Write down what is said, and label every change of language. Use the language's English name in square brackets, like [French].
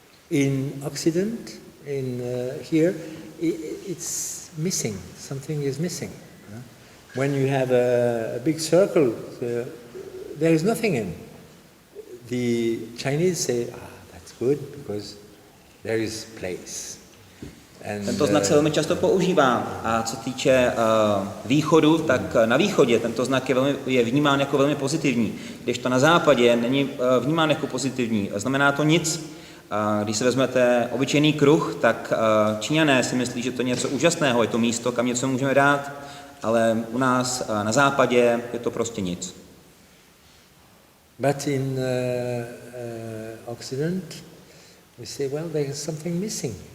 [English] In Occident, in here, it's missing. Something is missing. When you have a big circle, there is nothing in. The Chinese say, that's good because there is place. [Czech] Tento znak se velmi často používá a co týče východu, tak na východě tento znak je vnímán jako velmi pozitivní, kdežto na západě není vnímán jako pozitivní. Znamená to nic. Když si vezmete obyčejný kruh, tak Číňané si myslí, že to je něco úžasného, je to místo, kam něco můžeme dát, ale u nás na západě je to prostě nic. [English] But in Occident, we say, well, there is something missing.